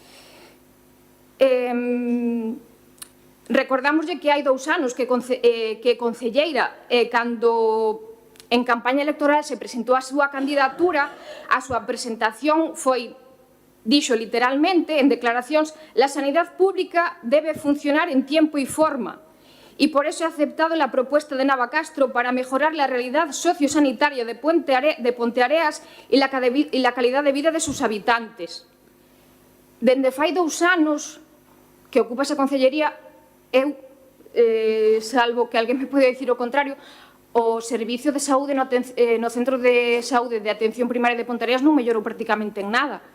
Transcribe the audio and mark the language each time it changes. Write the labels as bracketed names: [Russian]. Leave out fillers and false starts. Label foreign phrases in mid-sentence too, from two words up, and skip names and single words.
[Galician] Recordámoslle que hai 2 anos que concelleira, cando en campaña electoral se presentou a súa candidatura, a súa presentación foi, dixo literalmente en declaracións, [Spanish] la sanidad pública debe funcionar en tiempo y forma y por eso he aceptado la propuesta de Navacastro para mejorar la realidad sociosanitaria de Ponteareas y la calidad de vida de sus habitantes. [Galician] Dende fai 2 anos que ocupa esa concellería, eu, salvo que alguén me pode dicir o contrario, o servicio de saúde no centro de saúde de atención primaria de Ponteareas non mellorou prácticamente en nada.